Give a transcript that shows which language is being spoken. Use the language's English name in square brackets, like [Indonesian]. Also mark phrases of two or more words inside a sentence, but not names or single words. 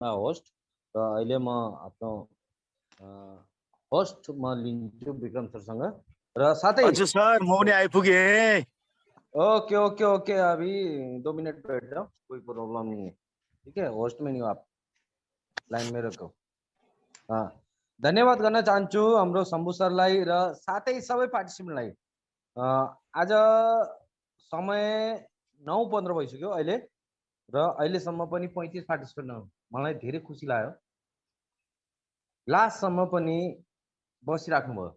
[Nepali] होस्ट र अहिले म आफ्नो होस्ट म लिन्छु विक्रम सरसँग र साथै अच्छा सर म पनि आइपुगे। [English] okay okay okay [Hindi] अभी 2 मिनट बैठ जाओ, कोई प्रॉब्लम नहीं है। ठीक है, होस्ट में नहीं हो आप, लाइन में रखो। [Nepali] धन्यवाद गर्न चाहन्छु हाम्रो शम्भु सरलाई र साथै सबै पार्टिसिपेन्टलाई। आज समय 9:15 भइसक्यो अहिले र अहिलेसम्म पनि 35 पार्टिसिपेन्ट हो। मलाई धेरै खुसी लाग्यो। लास्टसम्म पनि बसिराख्नु भयो।